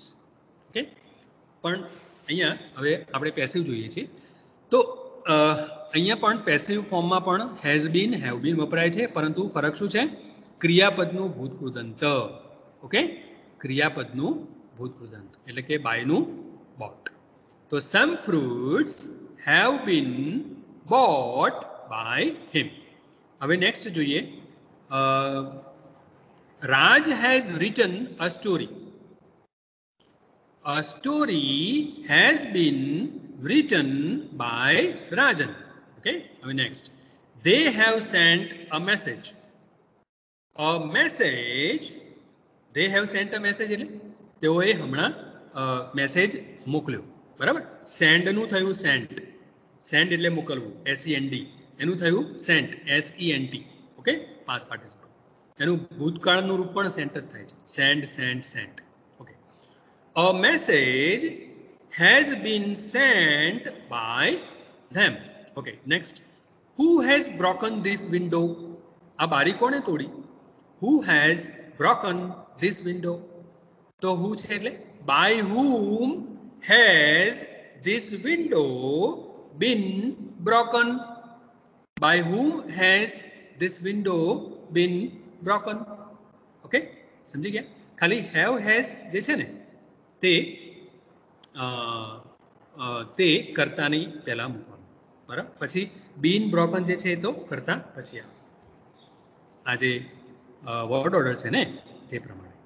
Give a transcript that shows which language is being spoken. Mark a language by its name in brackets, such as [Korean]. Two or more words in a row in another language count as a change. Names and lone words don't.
[Gujarati] ઓકે, પણ અહીંયા હવે આપણે પેસિવ જોઈએ છીએ તો અહીંયા પણ પેસિવ ફોર્મમાં પણ [English] has been, have been [Gujarati] વપરાય છે, પરંતુ ફરક શું છે? ક્રિયાપદનું ભૂતકૃદંત. ઓકે, ક્રિયાપદનું ભૂતકૃદંત એટલે કે બાયનું બોટ. [English] તો some fruits have been bought by him. [Gujarati] હવે નેક્સ્ટ જોઈએ, [English] Raj has written a story. A story has been written by Rajan. [Gujarati] Okay, હવે નેક્સ્ટ, [English] they have sent a message. A message, they have sent a message [Gujarati] એટલે તેઓએ હમણાં મેસેજ મોકલ્યો, બરાબર. સેન્ડનું થયું સેન્ટ, સેન્ડ એટલે મોકલવું, SEND. એનું થયું સેન્ટ, SENT. ઓકે, [English] past participle. [Gujarati] એનું ભૂતકાળનું રૂપ પણ સેન્ટ જ થાય છે, સેન્ડ, સેન્ટ, સેન્ટ. [English] Okay, a message has been sent by them. Okay, next, who has broken this window? [Gujarati] આ બારી કોણે તોડી? [English] who has broken this window? તો હુ [Gujarati] છે એટલે [English] બાય whom has this window been broken? By whom has this window been broken? [Gujarati] ઓકે, સમજી ગયા? ખાલી [English] have has [Gujarati] જે છે ને તે કર્તાની પહેલા મૂકવાનું, બરાબર. પછી [English] been broken [Gujarati] જે છે એ તો કર્તા પછી આવે. આ જે [English] word order [Gujarati] છે ને તે પ્રમાણે.